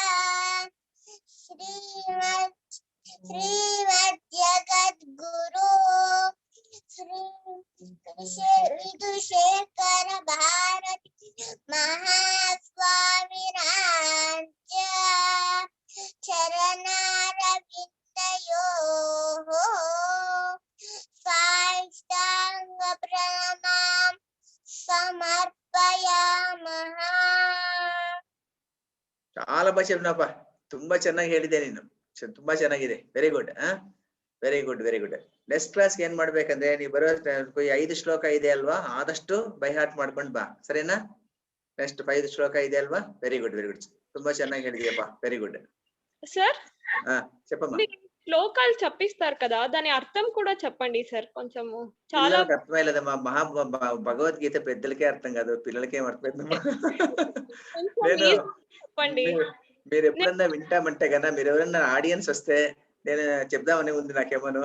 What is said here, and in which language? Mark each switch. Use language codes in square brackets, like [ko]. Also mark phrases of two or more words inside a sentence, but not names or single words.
[sa] శ్రీమద్ జగద్గురు శ్రీ విధుశేఖర భారతి మహాస్వామినాంచ చరణారవిందయోః సాష్టాంగ ప్రణామం ಸಮರ್ಪಯಾಮಃ. [te] చాలా బాగా చెప్పిನಪ್ಪ, [kn] ತುಂಬಾ ಚೆನ್ನಾಗಿ ಹೇಳಿದೆ ನೀನು, ತುಂಬಾ ಚೆನ್ನಾಗಿದೆ. [en] very good, very good, very good. next class [kn] ಏನ್ ಮಾಡ್ಬೇಕಂದ್ರೆ ನೀವು ಬರೋ 5 ಶ್ಲೋಕ ಇದೆ ಅಲ್ವಾ, ಆದಷ್ಟು [en] by heart [kn] ಮಾಡ್ಕೊಂಡು ಬಾ, ಸರಿನಾ? ನೆಕ್ಸ್ಟ್ 5 ಶ್ಲೋಕ ಇದೆ ಅಲ್ವಾ? [en] very good, very good, [kn] ತುಂಬಾ ಚೆನ್ನಾಗಿ ಹೇಳಿದೆಯಪ್ಪ, [en] very good. [te] సార్ చెప్పమ్మా. శ్లోకాలు చెప్పిస్తారు కదా, దాని అర్థం కూడా చెప్పండి సార్ కొంచెము. చాలా అర్థమైలేదమ్మా, భగవద్గీత పెద్దలకే అర్థం కాదు, పిల్లలకేం అర్థమైందమ్మా. నేను చెప్పండి. మీరు ఎప్పుడన్నా వింటామంటే కన్నా, మీరు ఎవరన్నా ఆడియన్స్ వస్తే నేను చెప్దామనే ఉంది నాకేమోను.